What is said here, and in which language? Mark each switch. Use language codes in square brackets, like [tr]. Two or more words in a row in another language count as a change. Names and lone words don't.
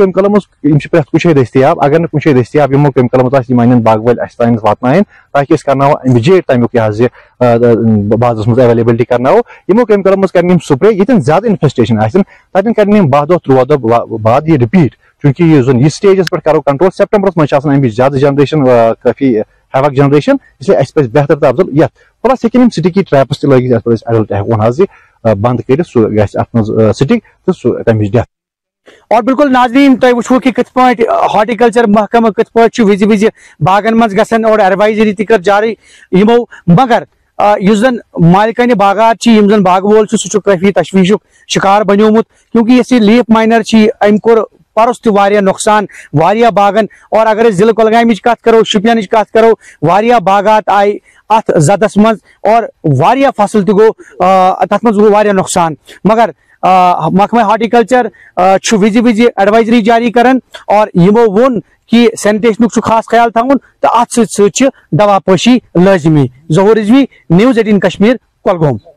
[ks] کیمِکلو منٛز یِم چھِ پرٛٮ۪تھ کُنہِ جایہِ دٔستیاب اگر نہٕ کُنہِ جایہِ دٔستیاب یِمو کیمِکلو منٛز آسہِ یِم انن باغہٕ وٲلۍ اَسہِ تانۍ واتناوٕنۍ تاکہِ أسۍ کرناوو اِمِجیٹ تمیُک یہِ حظ یہِ بازرس منٛز ایویلیبلٹی کرناوو یِمو کیمِکلو منٛز کرن یِم سپرے ییٚتٮ۪ن زیادٕ انفیسٹیشن آسن تتٮ۪ن کرن یِم 12 دۄہ 13 دۄہ بعد یہِ رِپیٖٹ چوٗنٛکہِ یُس زن یہِ سٹیجس پٮ۪ٹھ کرو کنٹرول سپٹمبرس منٛز چھِ آسان امِچ زیادٕ جنریشن کٲفی ہیوک جنریشن [ur] اس لیے [ks] اَسہِ پزِ بہتر تہٕ افضل یتھ پلس ہیٚکن یِم [en] sticky traps [ks] تہِ لٲگِتھ یتھ پٮ۪ٹھ أسۍ ایڈلٹ ہیٚکون حظ یہِ بنٛد کٔرِتھ سُہ گژھِ اتھ منٛز سٹِک تہٕ سُہ تمِچ ڈیتھ اور بالکل ناظرین تُہۍ وٕچھو کہ کِتھ پٲٹھۍ ہارٹیکلچر محکمہٕ کِتھ پٲٹھۍ چھُ وِزِ وِزِ باغن منٛز گژھان اور ایڈوایزری تہِ کٔر جاری یِمو مگر یُس زن مالکانہِ باغات چھِ یِم زن باغہٕ وول چھُ سُہ چھُ کٲفی تشویشُک شکار بنیومُت کیونکہ یۄس یہِ [en] leaf miner [ks] چھِ أمۍ کوٚر پرُس تہِ واریاہ نۄقصان واریاہ باغن اور اگر أسۍ ضلعہٕ کۄلگامِچ کتھ کرو شُپینٕچ کتھ کرو واریاہ باغات آیہِ اتھ زدس منٛز اور واریاہ فصل تہِ گوٚو تتھ منٛز گوٚو واریاہ نۄقصان مگر محکمہ ہارٹیکلچر چھُ وِزِ وِزِ ایڈوایزری جاری کران اور یِمو ووٚن کہ سینٹیشنُک چھُ خاص خیال تھاوُن تہٕ اتھ سۭتۍ سۭتۍ چھِ دوا پٲشی لٲزمی ظہوٗر رضوی نِوٕز 18 کشمیٖر کۄلگوم